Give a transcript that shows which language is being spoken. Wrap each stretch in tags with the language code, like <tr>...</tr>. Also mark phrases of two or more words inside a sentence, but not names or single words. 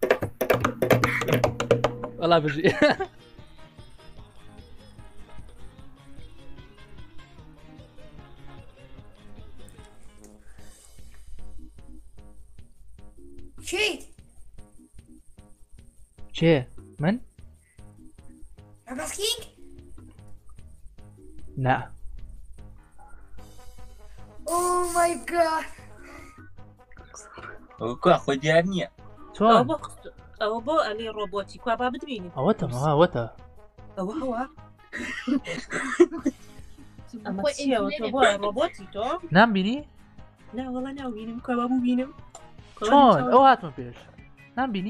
<ckb>وەڵا بژی چێ من Basking? نا</ckb> <en>Oh my god.</en> <ckb>Quoi, خۆ دیار نییە ئەوە بۆ ئەلێ ڕۆبۆتی کوا با بدبینی ئەوەتە ئەوەتە ئەوە هەوە ئەمە چیەوە تۆ بۆ ڕۆبۆتی تۆ نامبینی؟ ناوەڵا ناوبینم کوا ببینم چۆن ئەو هاتمە پێش نامبینی؟</ckb>